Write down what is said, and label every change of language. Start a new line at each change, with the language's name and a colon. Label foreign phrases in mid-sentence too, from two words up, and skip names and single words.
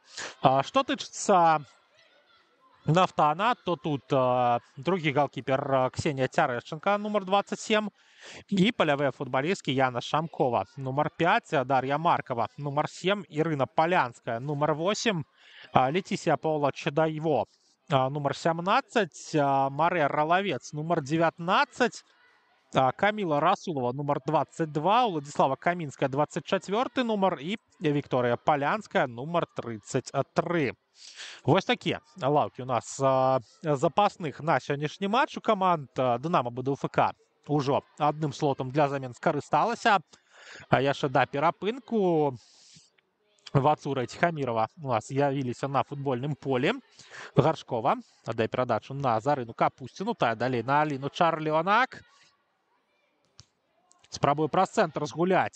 Belarusian: Што тычыцца Нафтана, то тут другі галкіпер Ксенія Цярэшченка, нумар 27, і палявыя футбалісткі Яна Шамкова, нумар 5, Дар'я Маркова, нумар 7, Ірына Палянская, нумар 8, Летісія Паўла Чедайво, нумар 17, Марыя Ралавец, нумар 19, Камила Расулова,
Ukrainian: номер 22, Владислава Камінська, 24 номер і Вікторія Полянська, номер 33. Ось такі лавки у нас запасних на сьогоднішній матч у команд. Динамо БДУФК уже одним слотом для замін скористалася.
Belarusian: Яшчэ да перапынку Вацура і Тихамірова у нас з'явіліся на футбольным полі. Гаршкова аддае перадачу на Зарыну Капустіну. Тая далей на Аліну Чарлёнак. Спрабуе праз цэнтр згуляць.